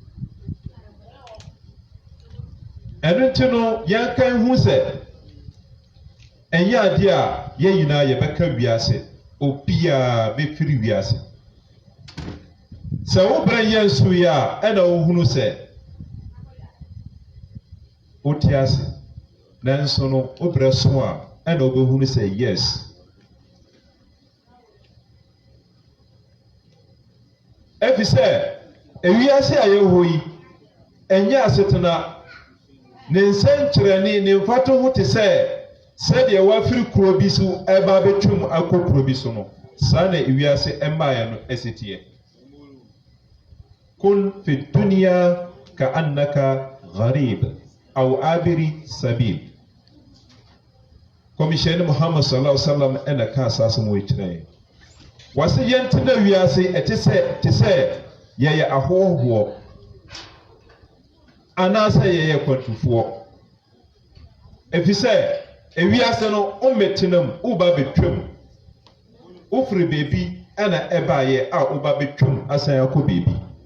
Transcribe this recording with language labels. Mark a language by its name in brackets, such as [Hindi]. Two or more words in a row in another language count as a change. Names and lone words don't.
[Akan] ɛno nti no yɛnka hu sɛ ɛnyɛ adeɛ a yɛn nyinaa yɛbɛka wiase obiara bɛfiri wiase sɛ wobrɛ yɛn so yɛ a ɛna wohunu sɛ wote ase nanso no wobrɛ so a ɛna wobɛhunu sɛ yes ɛfi sɛ ewiase a yɛwɔ yi ɛnyɛ asetena ne nsɛnkyerɛnne ne mfato ho te sɛ sɛdeɛ wafiri kuro bi so ɛba abɛtwam akɔ kuro bi so no saa na ewiase ɛmmaeɛ no ɛsiteɛ [Arabic] كن في الدنيا كأنك غريب أو عابر سبيل [Akan] kɔmhyɛne muhammad [Arabic] صلى الله عليه وسلم [Akan] ɛna ka asase mu ɛkyerɛ wɔse yɛntena wiase ɛte sɛ yɛyɛ ahohoɔ anaasɛ yɛyɛ kwantufoɔ ɛfi sɛ ewiase no wommɛtena mu woba bɛtwam wofiri beebi ɛna ɛbaayɛ a woba bɛtwam asan akɔ beebi